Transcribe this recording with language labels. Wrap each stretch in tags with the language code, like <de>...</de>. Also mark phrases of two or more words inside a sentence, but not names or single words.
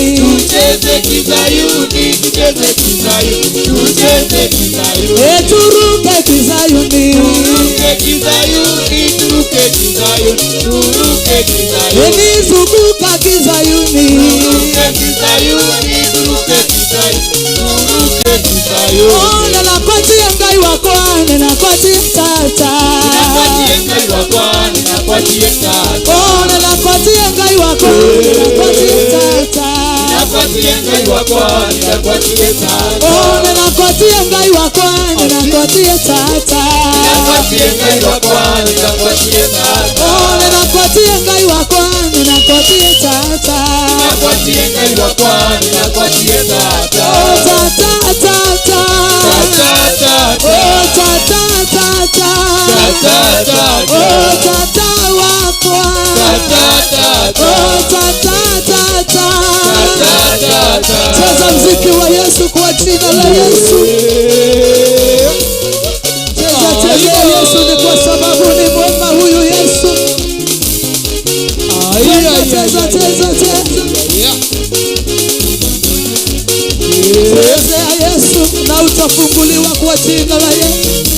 <sw>tucheze Kizayuni tucheze Kizayuni tucheze Kizayuni ĩturuke Kizayuni turuke Kizayuni turuke Kizayuni turuke Kizayuni ĩnizunguka Kizayuni turuke Kizayuni turuke Kizayuni turuke Kizayuni ninakuachia</sw> <kam>Ngai wakwa</kam> <sw>ninakuachia tata ninakuachia</sw> <kam>Ngai wakwa</kam> <sw>ninakuachia tata ninakuachia</sw> <kam>Ngai wakwa</kam> <sw>ninakuachia tata ninakuachia</sw> <kam>Ngai wakwa</kam> <sw>ninakuachia tata ninakuachia</sw> <kam>Ngai wakwa</kam> <sw>ninakuachia tata ninakuachia</sw> <kam>Ngai wakwa</kam> <sw>ninakuachia tata ninakuachia</sw> <kam>Ngai wakwa</kam> <sw>ninakuachia tata ninakuachia</sw> <kam>Ngai wakwa</kam> <sw>ninakuachia tata tata tata tata wakwa cheza mziki wa Yesu kwa jina la Yesu. Cheza Yesu ni kwa sababu ni mwema huyu Yesu. Cheza Yesu na utafunguliwa kwa jina la Yesu.</sw>